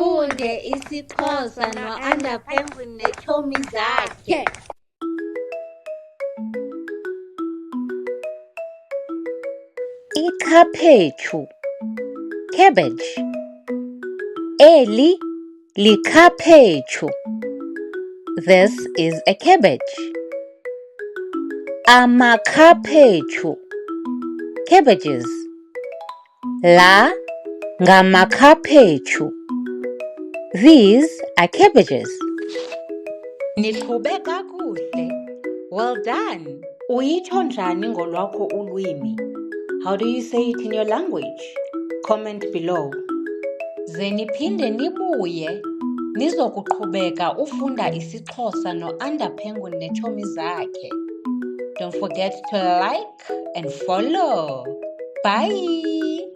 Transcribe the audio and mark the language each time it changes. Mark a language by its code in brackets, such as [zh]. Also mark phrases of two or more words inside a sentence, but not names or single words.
[xh] Ufunde isiXhosa no-Anda Penguin neetshomi zakhe. Ikhaphetshu, cabbage. Eli likhaphetshu. [en] This is a cabbage. [xh] Amakhaphetshu, cabbages. La ngamakhaphetshu. [en] These are cabbages. [xh] Niqhube kakuhle. [en] Well done. [xh] Uyitsho njani ngolwakho ulwimi? [en] How do you say it in your language? Comment below. [xh] Ze niphinde nibuye nizokuqhubeka ufunda isiXhosa no-Anda Penguin neetshomi zakhe. [en] Don't forget to like and follow. Bye.